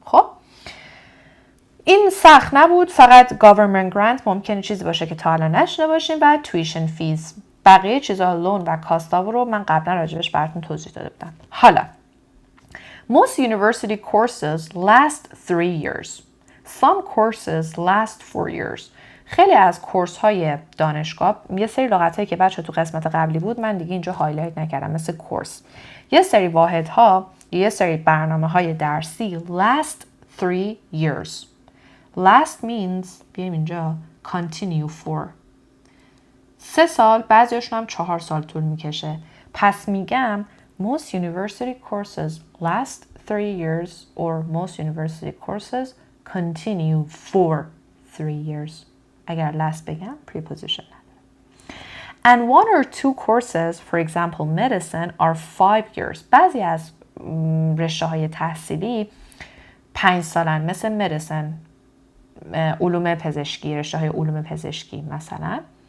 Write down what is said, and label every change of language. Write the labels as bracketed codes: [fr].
[fa] خب این سخت نبود. فقط government grant ممکنه چیزی باشه که تا الان نشنیده باشین و tuition fees. بقیه چیزا لون و کاستا رو من قبلا راجبش براتون توضیح داده بودم. [en] حالا most university courses last 3 years. Some courses last 4 years. [fa] خیلی از کورس های دانشگاه یه سری لغت هایی که بچه تو قسمت قبلی بود من دیگه اینجا هایلایت نکردم، مثل کورس، یه سری واحدها، یه سری برنامه های درسی [en] last 3 years. [fa] last means بیایم اینجا [en] continue for 3 [fa] سال، بعضیشون هم 4 سال طول میکشه. پس میگم [en] most university courses last 3 years or most university courses continue for 3 years. [fa] اگر last بگم preposition نداره. [en] And 1 or 2 courses, for example medicine, are 5 years. [fa] بعضی از رشته های تحصیلی 5 سالن، مثل medicine، علوم پزشکی، رشته های علوم پزشکی مثلا.